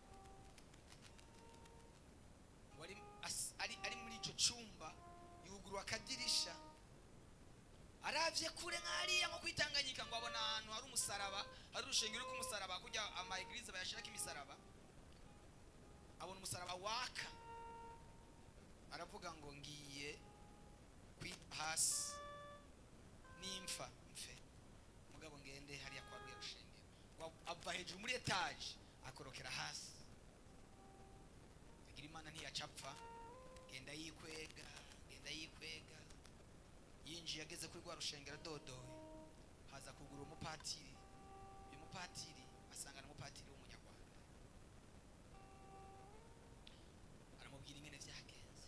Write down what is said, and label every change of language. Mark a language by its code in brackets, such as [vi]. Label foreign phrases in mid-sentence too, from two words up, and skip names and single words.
[rn] Ari muri icyo cyumba yugurwa akadirisha, aravye kure nk'ariya nko kwitanganyika ngo abona ahantu hari umusaraba, hari urushengero rw'umusaraba, kujya ama eglise bayashirako imisaraba. Abona umusaraba waka, aravuga ngo ngiye kwita hasi nimfa mfe, mugabo ngende hariya kwa ruya rushengero. Ava hejuru muri etage akorokera hasi. Agira Imana ntiyacapfa, genda yikwega. Yinjiye ageze kuri rwa rushengero dodoye, haza kugura umupatiri. Uyu mupatiri asangana umupatiri w'umunyarwanda, aramubwira ingene vyagenze.